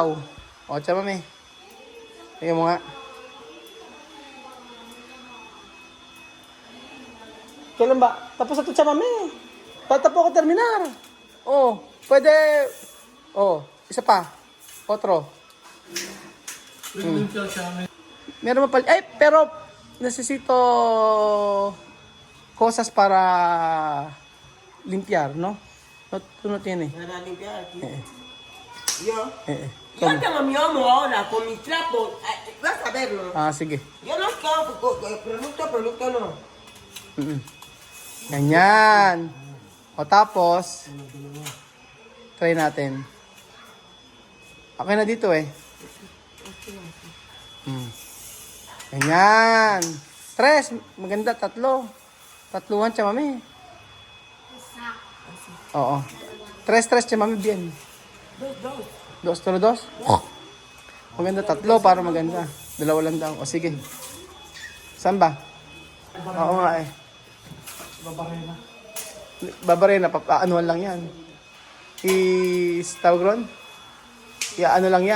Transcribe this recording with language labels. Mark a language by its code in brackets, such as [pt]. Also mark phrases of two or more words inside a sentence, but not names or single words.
[tl] O, siya mami. Tingnan mo nga. Kailan ba? Tapos na ito siya mami. Tatapo ko terminar. Oh, pwede. Oh, isa pa. Otro. Meron pa pala. Ay, [es] pero necesito cosas para limpiar, ¿no? No tiene. Para limpiar aquí. Eh, Yo. eh. Yo tengo mi homo ahora con mis trapos. Vas a verlo. [tl] Ah, sige. Yo no quiero producto no. Ganyan. O tapos, try natin. Okay na dito eh. Ganyan. Tres. Maganda. Tatluhan siya, mami. Oo. Tres siya, mami. [es] Bien. Dos. [tl] Maganda. Tatlo para maganda. Dalawa lang daw. O sige. Saan ba? Oo nga eh. Babarena. Anuan lang yan. Tawag ron? Ano lang yan.